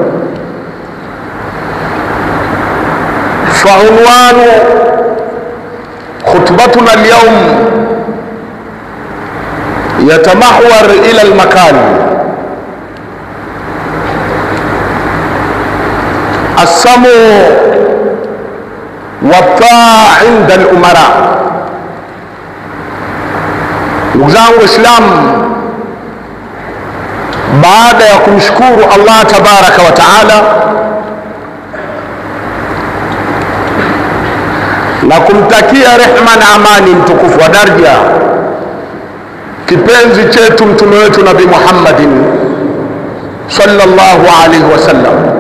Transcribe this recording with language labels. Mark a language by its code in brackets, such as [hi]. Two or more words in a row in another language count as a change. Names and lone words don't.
[ar] فعنوان خطبتنا اليوم يتمحور إلى المكان: السمع والطاعة عند الأمراء. [sw] Ndugu zangu Waislamu, baada ya kumshukuru Allah [ar] تبارك وتعالى [sw] na kumtakia rehma na amani mtukufu wa daraja kipenzi chetu mtume wetu Nabii Muhammadin [ar] صلى الله عليه وسلم,